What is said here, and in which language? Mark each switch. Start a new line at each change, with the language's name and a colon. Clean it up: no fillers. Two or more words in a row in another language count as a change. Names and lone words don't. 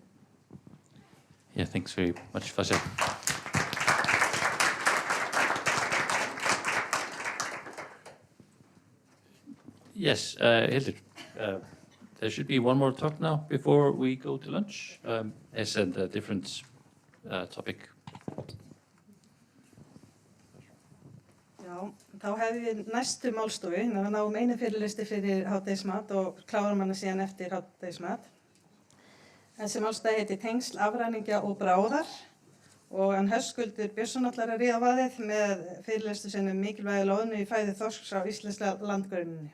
English: Yeah, thanks very much, Vasha. Yes, Hildur, there should be one more talk now before we go to lunch. It's a different topic.
Icelandic: Já, þá hefum við næstu málstofu, við náum einu fyrirlisti fyrir hádegismat og klárum hana síðan eftir hádegismat. Þessi málstofa heitir Tengsl afræningja og bráðar Og hann Höskuldur Björnsson ætlar að ríða vaðið með fyrirlestur sinni mikilvægi loðnu í fæði þorsks á íslenska landgrunninni.